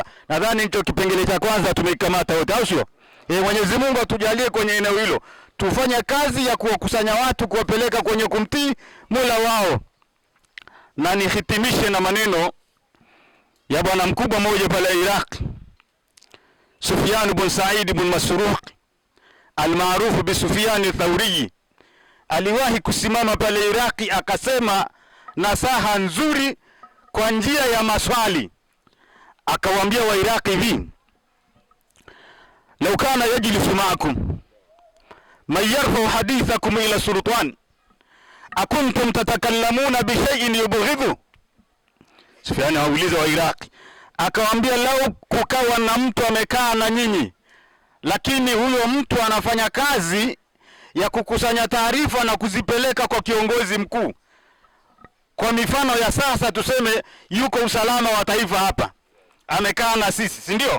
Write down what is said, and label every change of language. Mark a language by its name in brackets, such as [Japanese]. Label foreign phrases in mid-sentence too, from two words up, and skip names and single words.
[Swahili] Nadhani hicho kipengele cha kwanza tumekamata wote, au sio? Mwenyezi Mungu atujalie kwenye eneo hilo tufanye kazi ya kuwakusanya watu kuwapeleka kwenye kumtii Mola wao. Na nihitimishe na maneno ya bwana mkubwa mmoja pale Iraq, Sufyan ibn Sa'id ibn Masruq [Arabic] المعروف ب [Swahili] Sufyan al-Thawri. Aliwahi kusimama pale Iraki akasema nasaha nzuri kwa njia ya maswali. Akawaambia wa Iraki hivi: [Arabic] لو كان يجلس معكم من يرفع حديثكم إلى السلطان أكنتم تتكلمون بشيء يبغض. [Swahili] Sufyan auliza wa Iraki, akawaambia lau kukawa na mtu amekaa na nyinyi, lakini huyo mtu anafanya kazi ya kukusanya taarifa na kuzipeleka kwa kiongozi mkuu. Kwa mifano ya sasa tuseme yuko usalama wa taifa hapa, amekaa na sisi, si ndio?